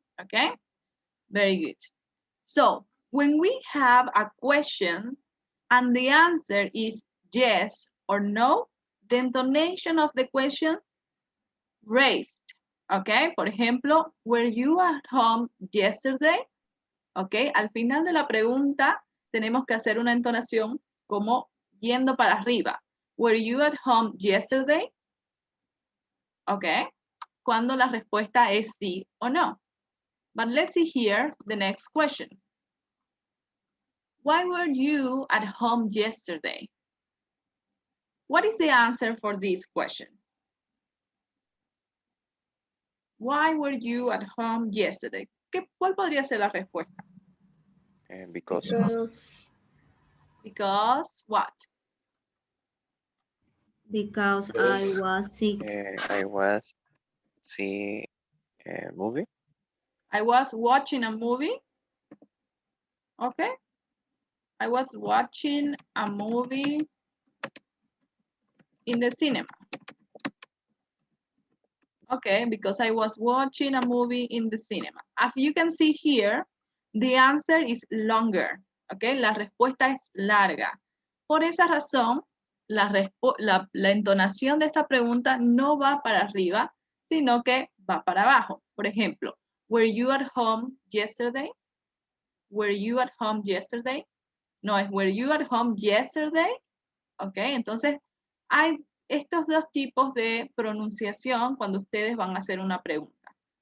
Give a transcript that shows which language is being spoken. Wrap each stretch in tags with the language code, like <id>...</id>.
<en>Okay, very good. So when we have a question and the answer is yes or no, the intonation of the question raised. Okay,</en> <es>por ejemplo,</es> <en>were you at home yesterday?</en> <es>Ok, al final de la pregunta tenemos que hacer una entonación como yendo para arriba.</es> <en>Were you at home yesterday?</en> <es>Ok, cuando la respuesta es sí o no.</es> <en>But let's see here the next question. Why were you at home yesterday? What is the answer for this question? Why were you at home yesterday?</en> <es>¿Cuál podría ser la respuesta?</es> <en>Because Because what? Because I was sick. I was seeing a movie. I was watching a movie. Okay. I was watching a movie in the cinema. Okay, because I was watching a movie in the cinema. As you can see here, the answer is longer.</en> <es>Okay, la respuesta es larga. Por esa razón, la entonación de esta pregunta no va para arriba, sino que va para abajo. Por ejemplo,</es> <en>were you at home yesterday? Were you at home yesterday?</en> <es>No, es</es> <en>were you at home yesterday?</en> <es>Ok, entonces hay estos dos tipos de pronunciación cuando ustedes van a hacer una pregunta.</es>